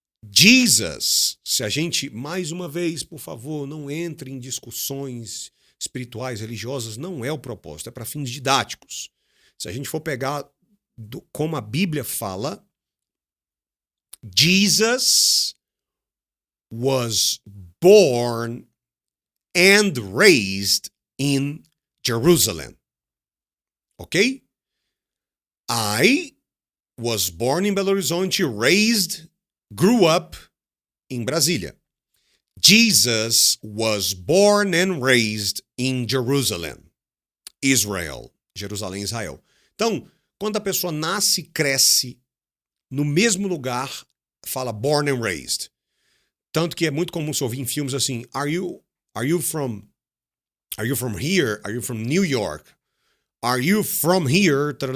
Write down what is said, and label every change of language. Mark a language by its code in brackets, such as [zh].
[pt] Jesus, se a gente, mais uma vez, por favor, não entre em discussões espirituais, religiosas, não é o propósito, é para fins didáticos. Se a gente for pegar como a Bíblia fala, [en] Jesus was born and raised in Jerusalem. Okay? I was born in Belo Horizonte, grew up in Brasília. Jesus was born and raised in Jerusalem, Israel. [pt] Jerusalém, Israel. Então, quando a pessoa nasce e cresce no mesmo lugar, fala [en] born and raised. [pt] Tanto que é muito comum se ouvir em filmes assim, [en] Are you from here? Are you from New York? Are you from here?